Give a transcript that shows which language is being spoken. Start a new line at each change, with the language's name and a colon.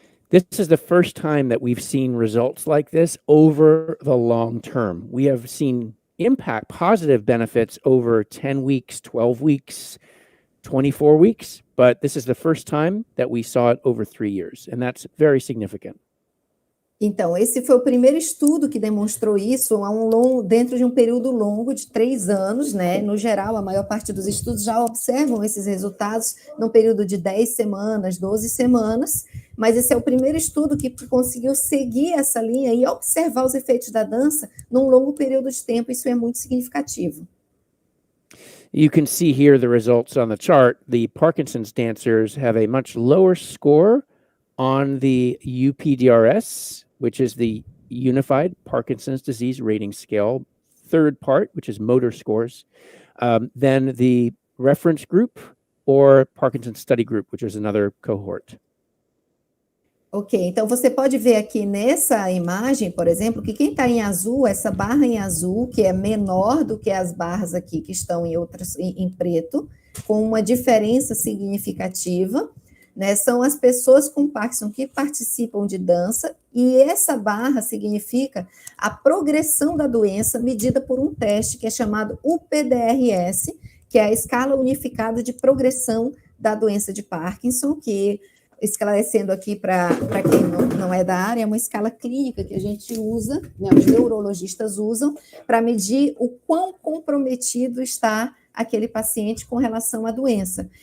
English: This is the first time that we've seen results like this over the long term. We have seen positive benefits over 10 weeks, 12 weeks, 24 weeks, but this is the first time that we saw it over 3 years, and that's very significant.
Portuguese: Então, esse foi o primeiro estudo que demonstrou isso dentro de um período longo de 3 anos, né? No geral, a maior parte dos estudos já observam esses resultados num período de 10 semanas, 12 semanas, mas esse é o primeiro estudo que conseguiu seguir essa linha e observar os efeitos da dança num longo período de tempo. Isso é muito significativo.
English: You can see here the results on the chart. The Parkinson's dancers have a much lower score on the UPDRS, which is the Unified Parkinson's Disease Rating Scale, third part, which is motor scores, than the reference group or Parkinson's Study Group, which is another cohort.
Portuguese: Ok, então você pode ver aqui nessa imagem, por exemplo, que quem está em azul, essa barra em azul, que é menor do que as barras aqui que estão em preto, com uma diferença significativa, né, são as pessoas com Parkinson que participam de dança, e essa barra significa a progressão da doença medida por um teste que é chamado UPDRS, que é a escala unificada de progressão da doença de Parkinson, que, esclarecendo aqui para quem não é da área, é uma escala clínica que a gente usa, né, os neurologistas usam, para medir o quão comprometido está aquele paciente com relação à doença.